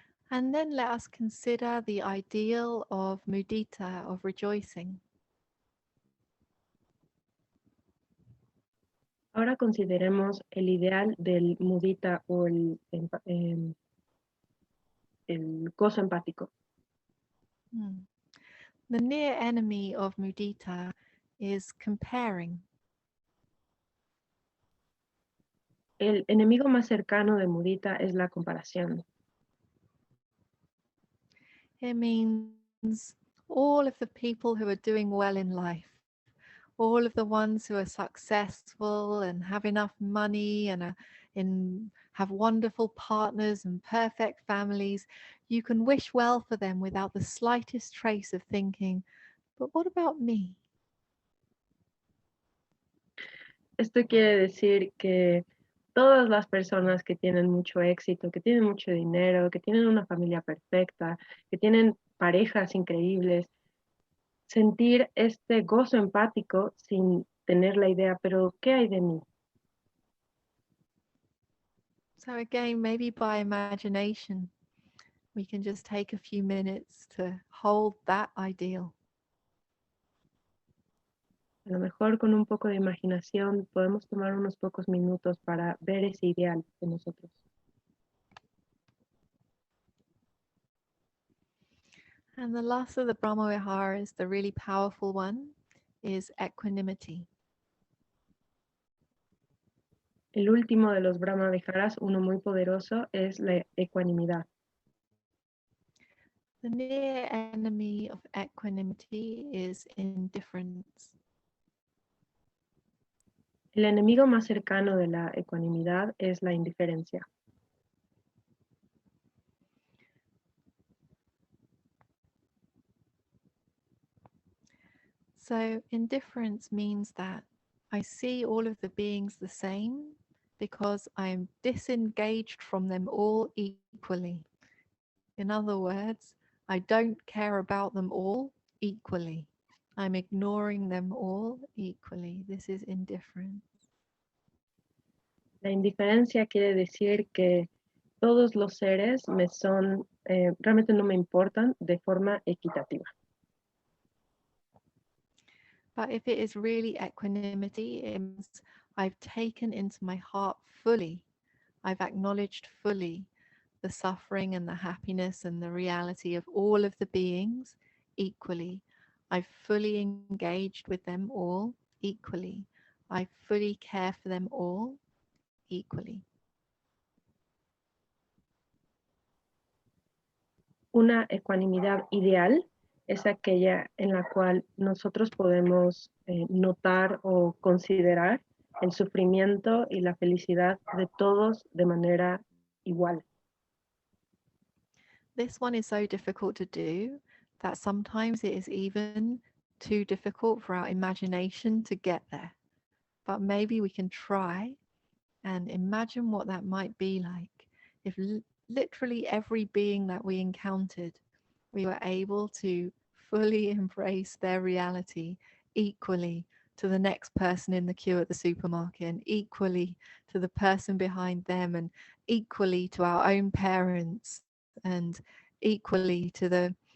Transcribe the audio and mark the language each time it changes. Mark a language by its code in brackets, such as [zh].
[en] And then let us consider the ideal of mudita, of rejoicing. [es] Ahora consideremos el ideal del mudita o el gozo empático. [en] The near enemy of mudita is comparing. [es] El enemigo más cercano de mudita es la comparación. [en] It means all of the people who are doing well in life, all of the ones who are successful and have enough money and have wonderful partners and perfect families. You can wish well for them without the slightest trace of thinking, but what about me? [es] Esto quiere decir que todas las personas que tienen mucho éxito, que tienen mucho dinero, que tienen una familia perfecta, que tienen parejas increíbles, sentir este gozo empático sin tener la idea, pero ¿qué hay de mí? [en] So again, maybe by imagination, we can just take a few minutes to hold that ideal. [es] A lo mejor con un poco de imaginación podemos tomar unos pocos minutos para ver ese ideal de nosotros. [en] And the last of the Brahmavihārā is the really powerful one, is equanimity. [es] El último de los Brahmaviharās, uno muy poderoso, es la ecuanimidad. [en] The near enemy of equanimity is indifference. [es] El enemigo más cercano de la ecuanimidad es la indiferencia. [en] So indifference means that I see all of the beings the same because I am disengaged from them all equally. In other words, I don't care about them all equally. I'm ignoring them all equally. This is indifference. [es] La indiferencia quiere decir que todos los seres realmente no me importan de forma equitativa. [en] But if it is really equanimity, it means I've taken into my heart fully, I've acknowledged fully the suffering and the happiness and the reality of all of the beings equally. I've fully engaged with them all equally. I fully care for them all equally. [es] Una ecuanimidad ideal es aquella en la cual nosotros podemos notar o considerar el sufrimiento y la felicidad de todos de manera igual. [en] This one is so difficult to do that sometimes it is even too difficult for our imagination to get there. But maybe we can try and imagine what that might be like if literally every being that we encountered, we were able to fully embrace their reality equally to the next person in the queue at the supermarket, and equally to the person behind them, and equally to our own parents, and equally to the